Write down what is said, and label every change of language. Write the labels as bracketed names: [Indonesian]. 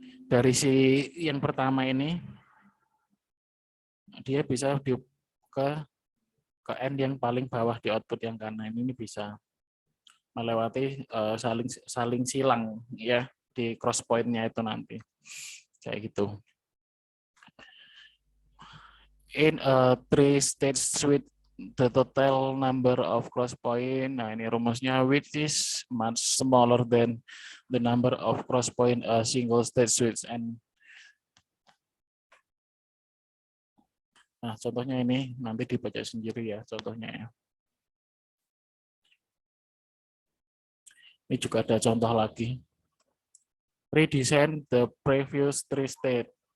[Indonesian] Dari si yang pertama ini dia bisa ke N yang paling bawah di output yang kanan ini bisa melewati saling silang ya di cross point-nya itu nanti. Kayak gitu. [English] In a three-stage switch, the total number of cross point, [Indonesian] nah ini rumusnya, [English] which is much smaller than the number of cross point a single stage switch. [Indonesian] And nah contohnya ini nanti dibaca sendiri ya contohnya ya. Ini juga ada contoh lagi. [English] Redesign the previous three state.